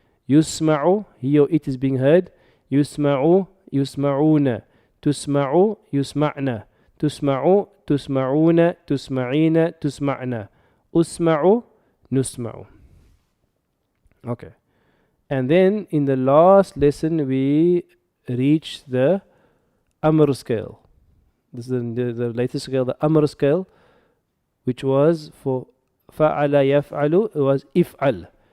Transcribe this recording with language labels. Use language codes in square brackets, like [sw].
[en] يسمع, he or it is being heard. [ar] يسمع يسمعون تسمع يسمعن تسمع تسمعون تسمعين تسمعن أسمع نسمع. [en] Okay, and then in the last lesson we reached the Amr scale. This is the latest scale, the Amr scale, which was for fa'ala yaf'alu. It was if'al.